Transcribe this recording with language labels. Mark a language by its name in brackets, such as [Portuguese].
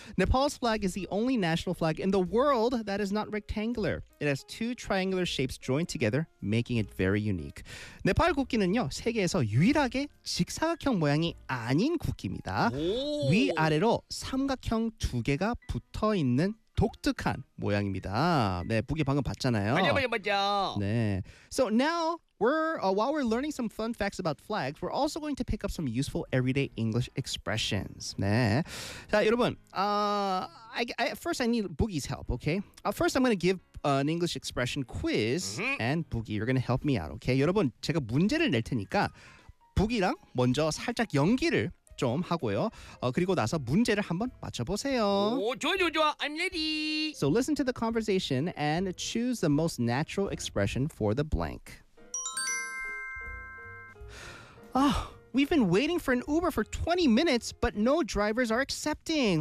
[English] Nepal's flag is the only national flag in the world that is not rectangular. It has two triangular shapes joined together, making it very unique. [Korean] 네팔 국기는요 세계에서 유일하게 직사각형 모양이 아닌 국기입니다. 위 아래로 삼각형 두 개가 붙어 있는 독특한 모양입니다. 네 북이 방금 봤잖아요. 맞아. [English] 네. So now. While we're learning some fun facts about flags, we're also going to pick up some useful everyday English expressions. 네. [Korean] 자, 여러분, [English] I need Boogie's help, okay? First, I'm going to give an English expression quiz, and Boogie, you're going to help me out, okay? [Korean] 여러분, 제가 문제를 낼 테니까 Boogie랑 먼저 살짝 연기를 좀 하고요. 그리고 나서 문제를 한번 맞춰보세요. [English] 오, [Korean] 좋아. [English] I'm ready. So listen to the conversation and choose the most natural expression for the blank. Oh, we've been waiting for an Uber for 20 minutes, but no drivers are accepting.